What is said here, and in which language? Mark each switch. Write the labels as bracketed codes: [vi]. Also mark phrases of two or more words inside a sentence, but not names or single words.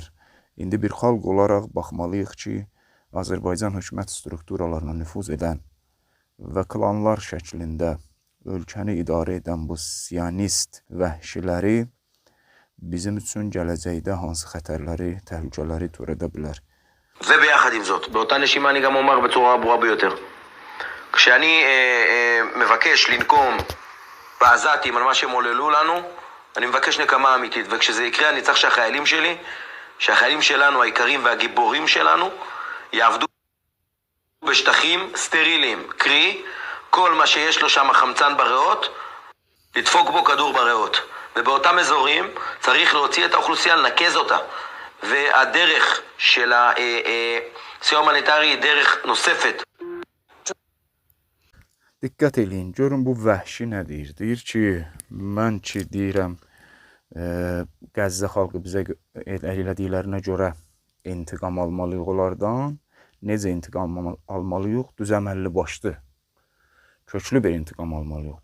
[az] İndi bir xalq olaraq baxmalıyıq ki, Azərbaycan hökumət strukturalarına nüfuz edən və klanlar şəklində ölkəni idarə edən bu siyonist vəhşiləri bizim üçün gələcəkdə hansı xətərləri, təhlükələri törədə bilər. [he] וביחד עם זאת, באותה נשימה אני גם אומר בצורה הברורה ביותר. כשאני מבקש לנקום בעזתים על מה שהם עוללו לנו, אני מבקש נקמה אמיתית, וכשזה יקרה אני צריך שהחיילים שלנו, העיקרים והגיבורים שלנו, יעבדו בשטחים סטריליים, קרי, כל מה שיש לו שם חמצן בריאות, לדפוק בו כדור בריאות. ובאותם אזורים צריך להוציא את האוכלוסייה, לנקז אותה. והדרך של הסיוע ההומניטרי היא דרך נוספת. [az] Diqqət eləyin, görün bu vəhşi nə deyir? Deyir ki, mən ki deyirəm, Qəzzə xalqı bizə elədiklərinə görə intiqam almalıyıq onlardan. Necə intiqam almalıyıq? Düz əməlli başlı, köklü bir intiqam almalıyıq.